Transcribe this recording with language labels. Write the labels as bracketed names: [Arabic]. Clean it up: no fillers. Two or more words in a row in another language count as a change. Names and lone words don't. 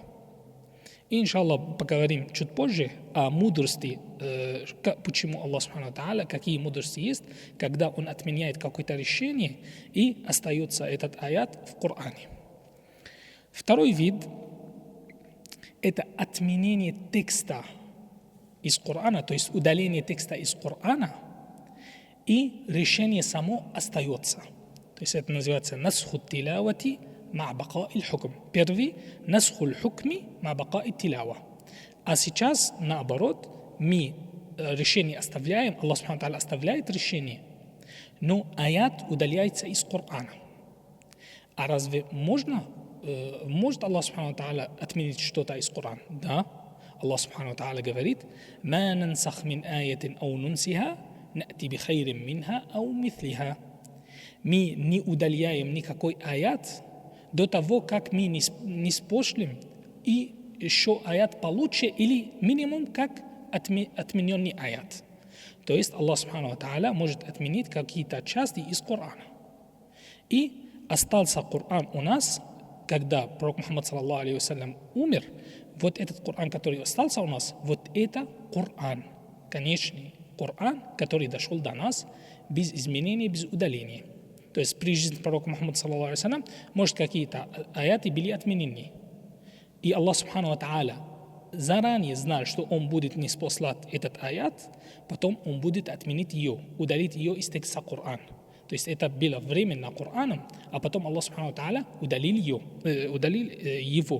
[Russian] И, иншаллах, поговорим чуть позже о мудрости, почему Аллах [Arabic] سبحانه تعالى, [Russian] какие мудрости есть, когда Он отменяет какое-то решение и остается этот аят в Коране. Второй вид – это отменение текста из Корана, то есть удаление текста из Корана, и решение само остается. То есть это называется [Arabic] نسخ التلاوة مع بقاء الحكم. [Russian] Первый – [Arabic] نسخ الحكم مع بقاء التلاوة. [Russian] А сейчас, наоборот, мы решение оставляем, Аллах [Arabic] سبحانه تعالى [Russian] оставляет решение, но аят удаляется из Корана. А разве может Аллах [Arabic] سبحانه تعالى [Russian] отменить что-то из Корана? Да. Аллах [Arabic] سبحانه تعالى [Russian] говорит: [Arabic] ما ننسخ من آية أو ننسها نأت بخير منها أو مثلها». [Russian] Мы не удаляем никакой аят до того, как мы не спошлем и еще аят получше или минимум как отмененный аят. То есть Аллах [Arabic] سبحانه تعالى [Russian] может отменить какие-то части из Корана. И остался Коран у нас, когда пророк Мухаммад [Arabic] صلى الله عليه وسلم [Russian] умер. Вот этот Коран, который остался у нас, вот это Коран, конечный Коран, который дошел до нас без изменений, без удаления. То есть при жизни пророка Мухаммада [Arabic] صلى الله عليه وسلم, [Russian] может, какие-то аяты были отменены. И Аллах [Arabic] سبحانه تعالى [Russian] заранее знал, что он будет ниспослать этот аят, потом он будет отменить ее, удалить ее из текста Корана. То есть это было временно Кораном, а потом Аллах [Arabic] سبحانه تعالى [Russian] удалил его.